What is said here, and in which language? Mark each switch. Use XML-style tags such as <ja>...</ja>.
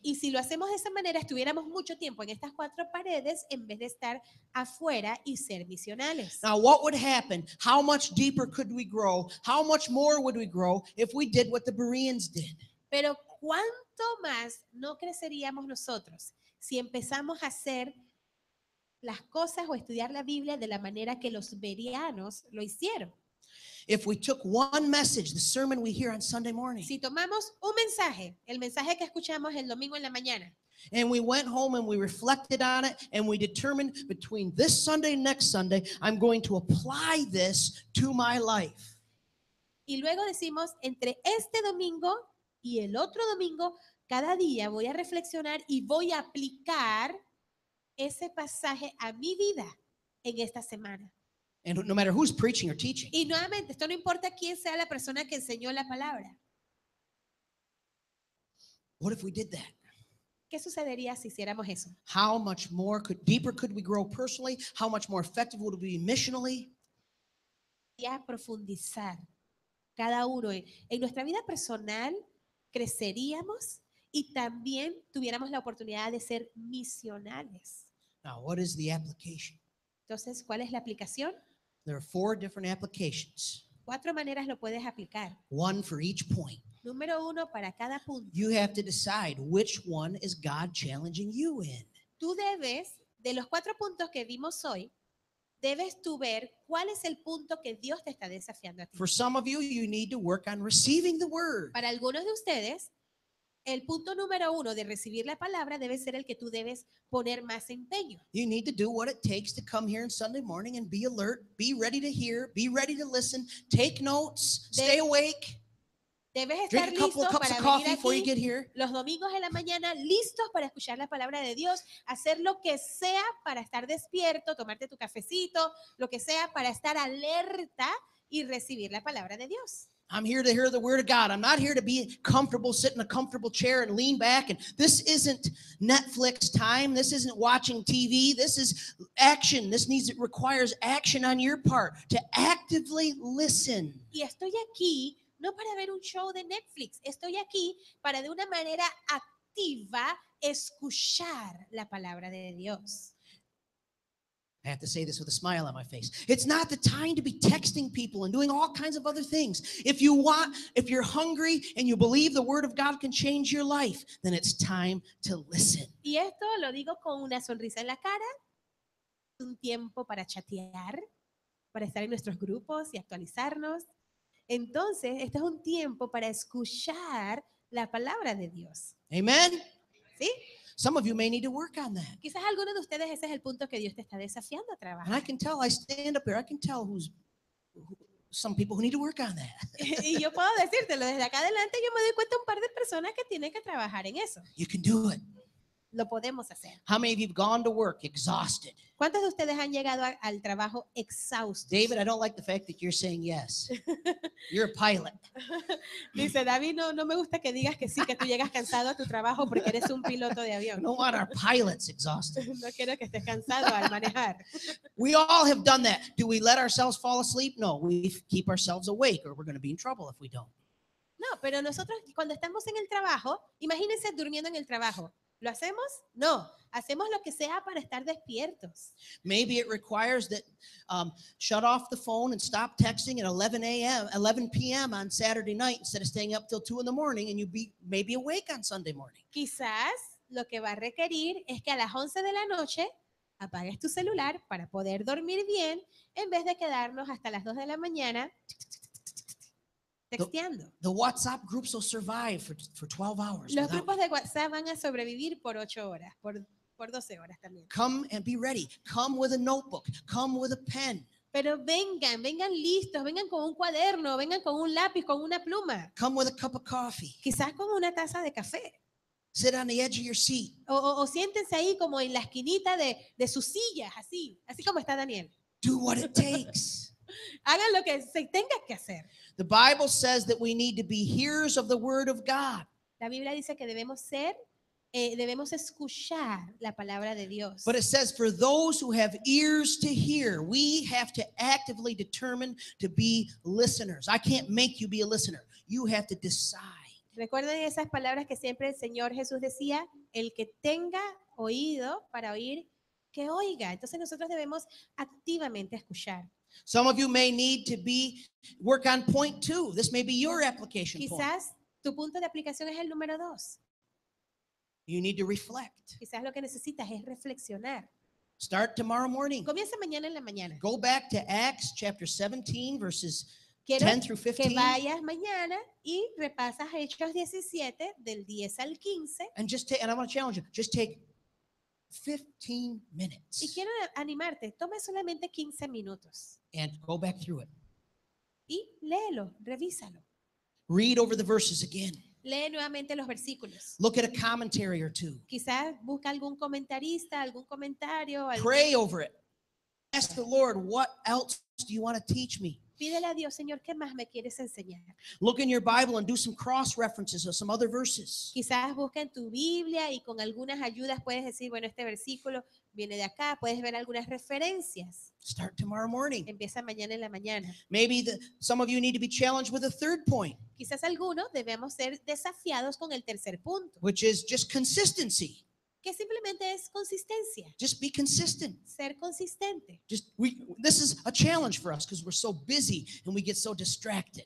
<es>Y si lo hacemos de esa manera, estuviéramos mucho tiempo en estas cuatro paredes en vez de estar afuera y ser misionales.</es> <en>Now, what would happen? How much deeper could we grow? How much more would we grow if we did what the Bereans did?</en> <es>Pero ¿cuánto más no creceríamos nosotros si empezamos a hacer las cosas o estudiar la Biblia de la manera que los bereanos lo hicieron?</es> <en>If we took one message, the sermon we hear on Sunday morning,</en> <es>Si tomamos un mensaje, el mensaje que escuchamos el domingo en la mañana,</es> <en>and we went home and we reflected on it and we determined between this Sunday and next Sunday, I'm going to apply this to my life.</en> <es>y luego decimos, entre este domingo y el otro domingo, cada día voy a reflexionar y voy a aplicar ese pasaje a mi vida en esta semana.</es> <en>And no matter who's preaching or teaching.</en> <es>Y nuevamente, esto no importa quién sea la persona que enseñó la palabra.</es> <en>What if we did that?</en> <es>¿Qué sucedería si hiciéramos eso?</es> <en>How much more deeper could we grow personally? How much more effective would we be missionally?</en> <es>Y a profundizar cada uno en nuestra vida personal, creceríamos y también tuviéramos la oportunidad de ser misionales.</es> <en>Now, what is the application?</en> <es>Entonces, ¿cuál es la aplicación?</es> <en>There are 4 different applications,</en> <es>4 maneras lo puedes aplicar.</es> <en>one for each point.</en> <es>Número 1 para cada punto.</es> <en>You have to decide which one is God challenging you in.</en> <es>Tú debes, de los 4 puntos que vimos hoy, debes tú ver cuál es el punto que Dios te está desafiando a ti.</es> <en>For some of you, you need to work on receiving the word.</en> <es>Para algunos de ustedes, el punto número 1 de recibir la palabra debe ser el que tú debes poner más empeño.</es> <en>You need to do what it takes to come here on Sunday morning and be alert, be ready to hear, be ready to listen, take notes, stay awake,</en> <es>Debes estar</es> <en>drink a couple</en> <es>listo</es> <en>of cups</en> <es>para</es> <en>of</en> <es>venir</es> <en>coffee before you</en> <es>aquí</es> <en>get here.</en> <es>los domingos en la mañana, listos para escuchar la palabra de Dios, hacer lo que sea para estar despierto, tomarte tu cafecito, lo que sea para estar alerta y recibir la palabra de Dios.</es> <en>I'm here to hear the word of God. I'm not here to be comfortable, sit in a comfortable chair and lean back. And this isn't Netflix time. This isn't watching TV. This is action. It requires action on your part to actively listen.</en> <es>Y estoy aquí no para ver un show de Netflix, estoy aquí para de una manera activa escuchar la palabra de Dios.</es> <en>I have to say this with a smile on my face. It's not the time to be texting people and doing all kinds of other things. If you're hungry and you believe the word of God can change your life, then it's time to listen.</en> <es>Y esto lo digo con una sonrisa en la cara, un tiempo para chatear, para estar en nuestros grupos y actualizarnos. Entonces, este es un tiempo para escuchar la palabra de Dios.</es> <en>Amen?</en> <es>¿Sí?</es> <en>Some of you may need to work on that.</en> <es>Quizás algunos de ustedes ese es el punto que Dios te está desafiando a</es> <en>And I</en> <es>trabajar.</es> <en>can tell, I stand up here, I can tell some people who need to work on that.</en> <es>Y yo puedo decírtelo, desde acá adelante yo me doy cuenta un par de personas que tienen que trabajar en eso.</es> <en>You can do it.</en> <es>Lo podemos hacer.</es> <en>How many of you have gone to work exhausted?</en> <es>¿Cuántos de ustedes han llegado al trabajo exhaustos?</es> <en>David, I don't like the fact that you're saying yes. You're a pilot.</en> <es>Dice, David, no me gusta que digas que sí, que tú llegas cansado a tu trabajo porque eres un piloto de</es> <en>I</en> <es>avión.</es> <en>don't want our pilots exhausted.</en> <es>No quiero que estés cansado al manejar.</es> <en>We all have done that. Do we let ourselves fall asleep? No, we keep ourselves awake or we're going to be in trouble if we don't.</en> <es>No, pero nosotros cuando estamos en el trabajo, imagínense durmiendo en el trabajo. ¿Lo hacemos? No, hacemos lo que sea para estar despiertos.</es> <en>Maybe it requires that shut off the phone and stop texting at 11 p.m. on Saturday night instead of staying up till 2 in the morning and you be maybe awake on Sunday morning.</en> <es>Quizás lo que va a requerir es que a las 11 de la noche apagues tu celular para poder dormir bien en vez de quedarnos hasta las 2 de la mañana texteando.</es> <en>The WhatsApp groups will survive for 12 hours.</en> <es>Los</es> <en>without</en> <es>grupos de WhatsApp van a sobrevivir por 8 horas, por 12 horas también.</es> <en>Come and be ready. Come with a notebook. Come with a pen.</en> <es>Pero vengan listos, vengan con un cuaderno, vengan con un lápiz, con una pluma,</es> <en>Come with a cup of coffee.</en> <es>quizás con una taza de café.</es> <en>Sit on the edge of your seat.</en> <es>O siéntense ahí como en la esquinita de sus sillas, así como está Daniel.</es> <en>Do what it takes.</en> <es>Hagan lo que se tenga que hacer.</es> <en>The Bible says that we need to be hearers of the word of God.</en> <es>La Biblia dice que debemos escuchar la palabra de Dios.</es> <en>But it says for those who have ears to hear, we have to actively determine to be listeners. I can't make you be a listener. You have to decide.</en> <es>Recuerden esas palabras que siempre el Señor Jesús decía, el que tenga oído para oír, que oiga. Entonces nosotros debemos activamente escuchar.</es> <en>Some of you may need to work on point 2. This may be your application point.</en> <es>Quizás tu punto de aplicación es el número 2.</es> <en>You need to reflect.</en> <es>Quizás lo que necesitas es reflexionar.</es> <en>Start tomorrow morning.</en> <es>Comienza mañana en la mañana.</es> <en>Go back to Acts chapter 17, verses</en> <es>Quiero</es> <en>10 through 15.</en> <es>que vayas mañana y repasas Hechos 17 del 10 al 15.</es> <en>And I want to challenge you. Just take 15 minutes.</en> <es>Y quiero animarte, toma solamente 15 minutos</es> <en>And go back through it.</en> <es>y léelo, revísalo.</es> <en>Read over the verses again.</en> <es>Lee nuevamente los versículos.</es> <en>Look at a commentary or two.</en> <es>Quizás busca algún comentarista, algún comentario.</es> <en>Pray over it. Ask the Lord, what else do you want to teach me?</en> <es>Pídele a Dios, Señor, ¿qué más me quieres enseñar?</es> <en>Look in your Bible and do some cross references of some other verses.</en> <es>Quizás busca en tu Biblia y con algunas ayudas puedes decir, bueno, este versículo viene de acá, puedes ver algunas referencias.</es> <en>Start tomorrow morning.</en> <es>Empieza mañana en la mañana.</es> <en>Maybe some of you need to be challenged with a third point,</en> <es>Quizás algunos debemos ser desafiados con el tercer punto,</es> <en>which is just consistency.</en> <es>que simplemente es consistencia,</es> <en>Just be consistent.</en> <es>ser consistente.</es> <en>This is a challenge for us because we're so busy and we get so distracted.</en>